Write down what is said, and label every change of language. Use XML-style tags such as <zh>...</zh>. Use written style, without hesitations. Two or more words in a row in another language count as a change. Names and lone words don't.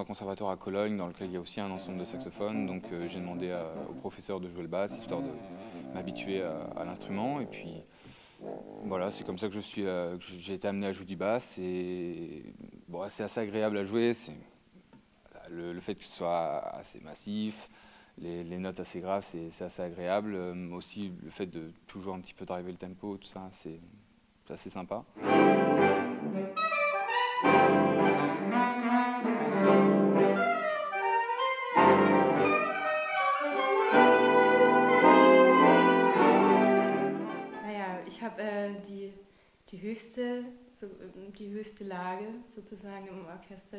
<fr>conservatoire à Cologne dans lequel il y a aussi un ensemble de saxophones, donc j'ai demandé au professeur de jouer le basse, histoire de m'habituer à l'instrument, et puis voilà, c'est comme ça que j'ai été amené à jouer du basse, et bon, c'est assez agréable à jouer, le fait que ce soit assez massif, les notes assez graves, c'est assez agréable. Aussi le fait de toujours un petit peu driver le tempo, tout ça, c'est assez sympa.</fr> <de>Naja, ich habe die höchste Lage sozusagen im Orchester.</de>